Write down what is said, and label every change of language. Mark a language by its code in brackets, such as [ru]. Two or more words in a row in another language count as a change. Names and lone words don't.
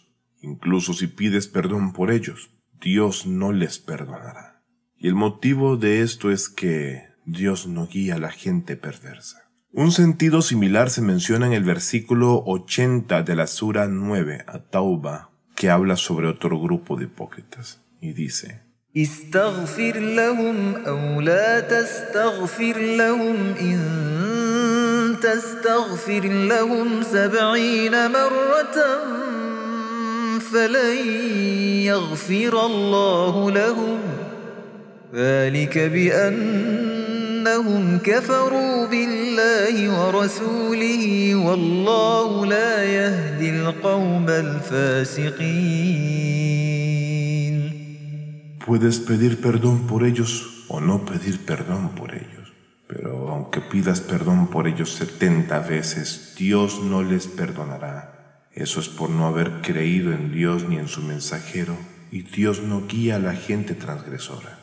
[es] Incluso si pides perdón por ellos, Dios no les perdonará». Y el motivo de esto es que Dios no guía a la gente perversa. Un sentido similar se menciona en el versículo 80 de la sura 9, At-Tawbah, que habla sobre otro grupo de hipócritas, y dice: [ar] استغفر لهم أو لا تستغفر لهم إن تستغفر لهم 70 مرة فلن يغفر الله لهم ذلك بأنهم كفروا بالله ورسوله والله لا يهدي القوم الفاسقين. [es] Puedes pedir perdón por ellos o no pedir perdón por ellos, pero aunque pidas perdón por ellos 70 veces, Dios no les perdonará. Eso es por no haber creído en Dios ni en su mensajero, y Dios no guía a la gente transgresora.